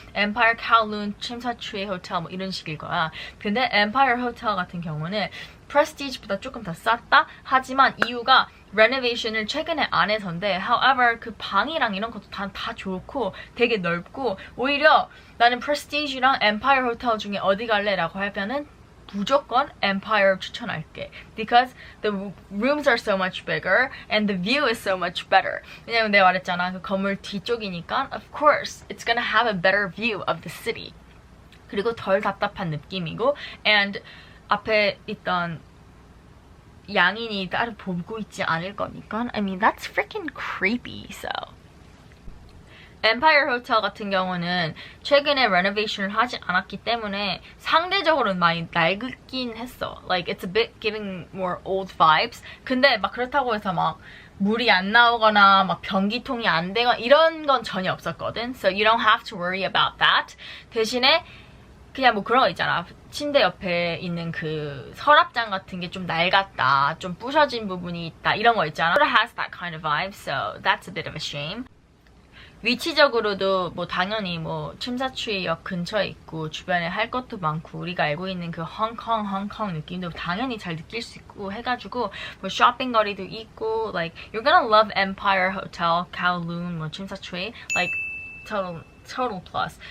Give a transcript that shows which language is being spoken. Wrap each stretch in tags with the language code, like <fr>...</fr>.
<ko>Empire Kowloon 침사추이 호텔 뭐 이런 식일 거야. 근데 Empire Hotel 같은 경우는 Prestige보다 조금 더 쌌다. 하지만 이유가 renovation을 최근에 안 해서인데 however 그 방이랑 이런 것도 다 좋고 되게 넓고 오히려 나는 Prestige랑 Empire Hotel 중에 어디 갈래? 라고 하면은 무조건 Empire 추천할게.</ko> <en>Because the rooms are so much bigger and the view is so much better.</en> <ko>왜냐면 내가 말했잖아. 그 건물 뒤쪽이니까</ko> <en>of course it's gonna have a better view of the city.</en> <ko>그리고 덜 답답한 느낌이고 and 앞에 있던 양인이 따로 보고 있지 않을 거니까</ko> <en>I mean that's freaking creepy.</en> <ko>So Empire Hotel 같은 경우는 최근에 renovation을 하지 않았기 때문에 상대적으로는 많이 낡긴 했어.</ko> <en>Like it's a bit giving more old vibes.</en> <ko>근데 막 그렇다고 해서 막 물이 안 나오거나 막 변기통이 안 되거나 이런 건 전혀 없었거든.</ko> <en>So you don't have to worry about that.</en> <ko>대신에 그냥 뭐 그런 거 있잖아. 침대 옆에 있는 그 서랍장 같은 게 좀 낡았다. 좀 부셔진 부분이 있다. 이런 거 있잖아.</ko> <en>It has that kind of vibe. So that's a bit of a shame.</en> <ko>위치적으로도 뭐 당연히 뭐 침사추이역 근처에 있고 주변에 할 것도 많고 우리가 알고 있는 그 홍콩 느낌도 당연히 잘 느낄 수 있고 해가지고 뭐 쇼핑 거리도 있고</ko> <en>like you're gonna love Empire Hotel, Kowloon,</en> <ko>뭐 침사추이</ko> <en>like total plus.</en>